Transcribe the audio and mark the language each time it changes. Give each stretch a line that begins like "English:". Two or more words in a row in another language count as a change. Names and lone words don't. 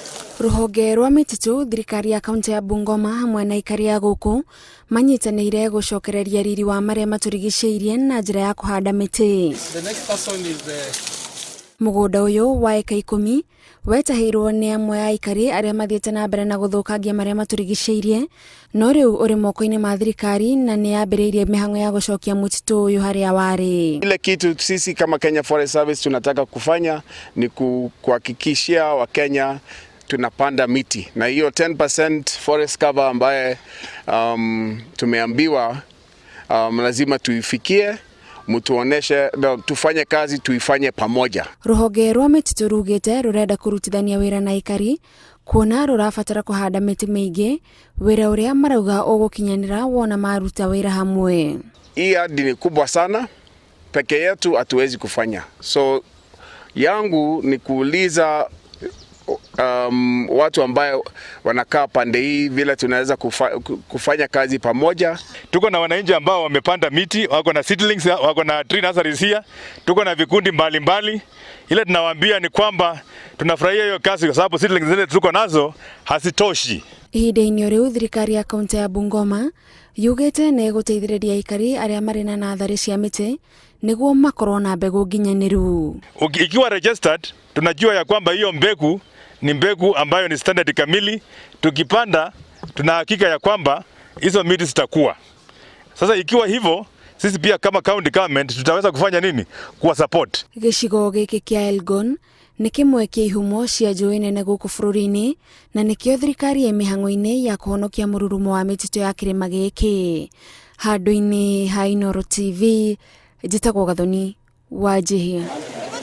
Kikuyu: Ruhonge rwa mititu thirikari ya kaunti ya Bungoma hamwe na ikari ya guku manyitanĩire gucokereria riri wa maria maturigicĩirie na njĩra ya kuhanda miti. Mugunda uyu wa eka 10 wetahirwo ni amwe ya ikari aria mathiĩte na mbere na guthukangia maria maturigicĩirie no riu uri moko-ini ma thirikari na ni yambĩrĩirie mĩhang'o ya gucokia mutitu uyu haria wari.
Swahili: Ile kitu sisi kama Kenya Forest Service tunataka kufanya ni kuhakikishia Wakenya tunapanda miti na hiyo 10%
English: forest cover
Swahili: ambaye tumeambiwa lazima tuifikie, mutuoneshe tufanye kazi tuifanye pamoja.
Kikuyu: Ruhonge rwa mititu rugite rurenda kurutithania wira na ikari kuona rurabatara kuhanda miti mingi wira uria marauga ugukinyanira wona maruta wira hamwe.
Swahili: Hii ardhi ni kubwa sana, peke yetu hatuwezi kufanya. So yangu ni kuuliza watu ambayo wanakaa pande hii vile tunaweza kufanya kazi pamoja. Tuko na wananchi ambao wamepanda miti, wako na seedlings, wako na
English: tree nurseries here.
Swahili: Tuko na vikundi mbalimbali. Ile tunawaambia ni kwamba tunafurahia hiyo kazi kwa sababu seedlings zile tuko nazo hasitoshi.
Kikuyu: Ihinda-inĩ riu thirikari ya kaunti ya Bungoma yugite ni guteithĩrĩria ikari aria mari na nathari cia miti niguo makorwo na mbegu nginyaniru.
Swahili: Ikiwa registered, tunajua ya kwamba hiyo mbegu ni mbegu ambayo ni standard kamili. Tukipanda tunahakika ya kwamba hizo miti zitakuwa. Sasa ikiwa hivyo, sisi pia kama county government tutaweza kufanya nini? Kuwa support.
Kikuyu: Gicigo giki kia Elgon ni kimwe kia ihumo cia njũĩ nene gũkũ bũrũri-inĩ na nĩkĩo thirikari ĩ mĩhang'o-inĩ ya kũhonokia mũrurumo wa mĩtitũ ya kĩrĩma gĩkĩ. Handũ-inĩ ha Inooro TV, njĩtagwo Gathoni Wanjihia.